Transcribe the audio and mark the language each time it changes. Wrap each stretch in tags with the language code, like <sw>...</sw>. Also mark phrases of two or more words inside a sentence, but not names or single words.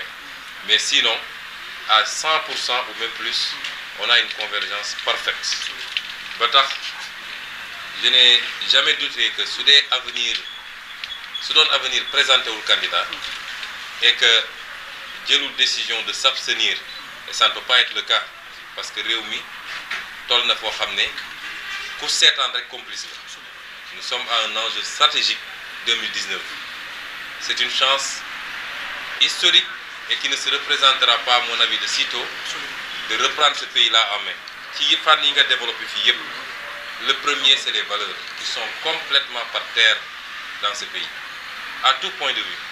<fr>Mais sinon, à 100% ou même plus, on a une convergence parfaite. Je n'ai jamais douté que si l'avenir présentait le candidat et que j'ai eu la décision de s'abstenir, et ça ne peut pas être le cas, parce que Réumi,</fr> <wo>tol na fo xamné ku sétane rek complice la.</wo> <fr>Nous sommes à un enjeu stratégique 2019. C'est une chance historique et qui ne se représentera pas, à mon avis, de sitôt, de reprendre ce pays-là en main. Qui est développé fi le premier, c'est les valeurs qui sont complètement par terre dans ce pays, à tout point de vue.</fr>